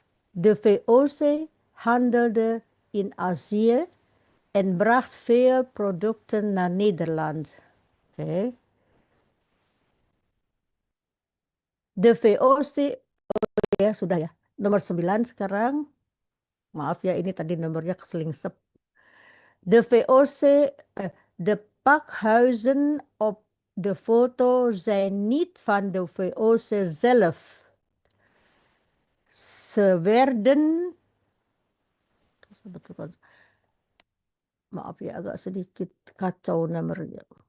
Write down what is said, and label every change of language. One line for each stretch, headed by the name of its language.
Dutch: De VOC handelde in Azië en bracht veel producten naar Nederland.
English: Okay.
Indonesian: De VOC, ya sudah ya, nomor 9 sekarang. Maaf ya, ini tadi nomornya keselingsep.
Dutch: De VOC, de pakhuizen op de foto zijn niet van de VOC zelf. Ze werden,
Indonesian: maaf ya agak sedikit kacau nomornya.